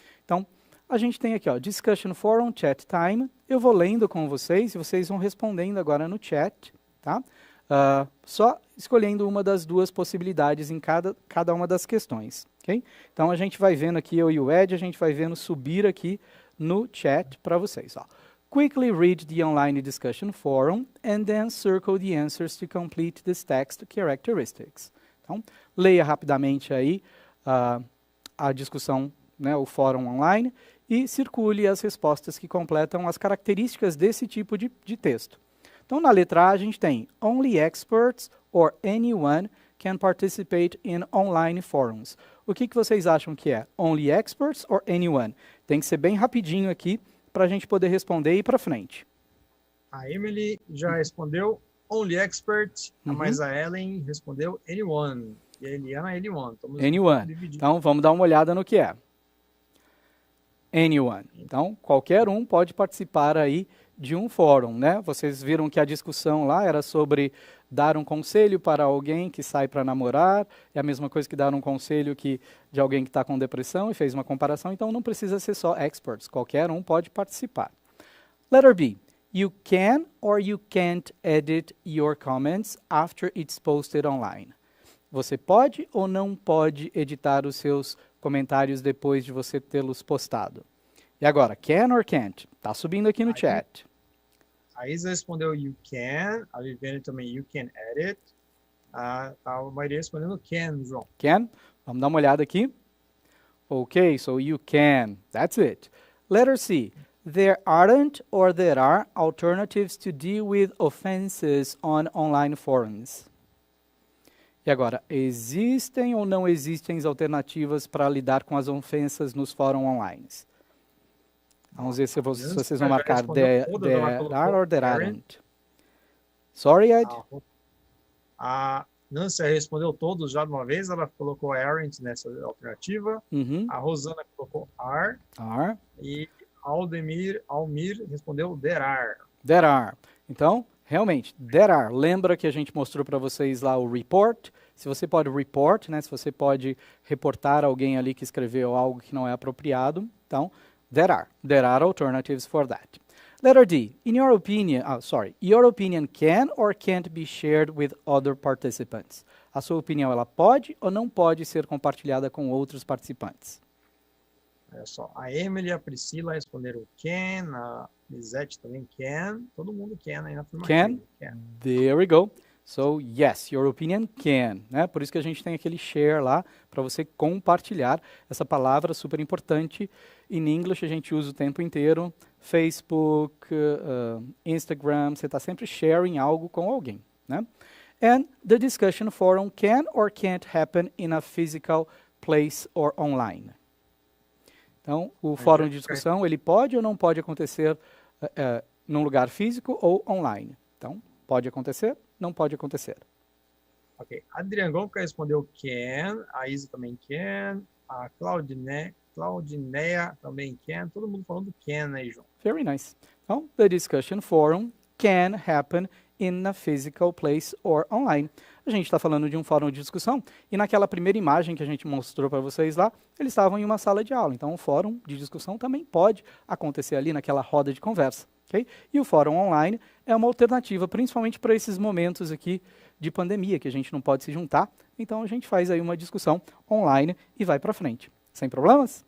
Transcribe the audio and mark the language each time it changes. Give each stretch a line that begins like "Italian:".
Portuguese: Então, a gente tem aqui, ó,
English: discussion forum, chat time.
Portuguese: Eu vou lendo com vocês e vocês vão respondendo agora no chat, tá? Só escolhendo uma das 2 possibilidades em cada uma das questões, ok? Então, a gente vai vendo aqui, eu e o Ed, a gente vai vendo subir aqui no chat para vocês, ó.
English: Quickly read the online discussion forum and then circle the answers to complete this text characteristics.
Portuguese: Então, leia rapidamente aí a discussão, né, o fórum online, e circule as respostas que completam as características desse tipo de texto. Então, na letra A, a gente tem
English: Only experts or anyone can participate in online forums.
Portuguese: O que vocês acham que é?
English: Only experts or anyone?
Portuguese: Tem que ser bem rapidinho aqui para a gente poder responder e ir para frente. A Emily já respondeu Only expert, mas a Ellen respondeu anyone. E a Eliana, anyone.
English: Anyone.
Portuguese: Então, vamos dar uma olhada no que é. Anyone. Então, qualquer um pode participar aí de um fórum, né? Vocês viram que a discussão lá era sobre dar um conselho para alguém que sai para namorar, é a mesma coisa que dar um conselho de alguém que está com depressão, e fez uma comparação, então não precisa ser só experts, qualquer um pode participar.
English: Letter B. You can or you can't edit your comments after it's posted online.
Portuguese: Você pode ou não pode editar os seus comentários depois de você tê-los postado? E agora,
English: can or can't?
Portuguese: Está subindo aqui no chat. A Isa respondeu
English: you can,
Portuguese: a Viviane também
English: you can edit.
Portuguese: A Maria respondendo can, João.
English: Can?
Portuguese: Vamos dar uma olhada aqui.
English: Ok, so you can. That's it. Letter C. There aren't or there are alternatives to deal with offenses on online forums.
Portuguese: E agora, existem ou não existem alternativas para lidar com as ofensas nos fóruns online? Vamos ver se vocês vão marcar
English: there are or there aren't. Sorry, Ed?
Portuguese: A Nancy respondeu todos já de uma vez, ela colocou aren't nessa alternativa. A Rosana colocou are. E Almir respondeu
English: there are. There are.
Portuguese: Então, realmente,
English: there are.
Portuguese: Lembra que a gente mostrou para vocês lá o report? Se você pode report, né? Se você pode reportar alguém ali que escreveu algo que não é apropriado, então,
English: there are. There are alternatives for that. Letter D. In your opinion, your opinion can or can't be shared with other participants.
Portuguese: A sua opinião, ela pode ou não pode ser compartilhada com outros participantes? Olha só, a Emily e a Priscila responderam can, a Lisette também can, todo mundo can aí na afirmativa.
English: Can? There we go. So, yes, your opinion can. Né?
Portuguese: Por isso que a gente tem aquele share lá, para você compartilhar essa palavra super importante. Em English a gente usa o tempo inteiro. Facebook, Instagram, você está sempre sharing algo com alguém. Né?
English: And the discussion forum can or can't happen in a physical place or online.
Portuguese: Então, o fórum de discussão, ele pode ou não pode acontecer num lugar físico ou online. Então, pode acontecer, não pode acontecer. Ok. A Adriana Gonca respondeu can, a Isa também can, a Claudineia também can, todo mundo falando can aí, João.
English: Very nice. Então, the discussion forum can happen in a physical place or online.
Portuguese: A gente está falando de um fórum de discussão, e naquela primeira imagem que a gente mostrou para vocês lá, eles estavam em uma sala de aula. Então, o fórum de discussão também pode acontecer ali naquela roda de conversa. Okay? E o fórum online é uma alternativa, principalmente para esses momentos aqui de pandemia, que a gente não pode se juntar. Então, a gente faz aí uma discussão online e vai para frente. Sem problemas?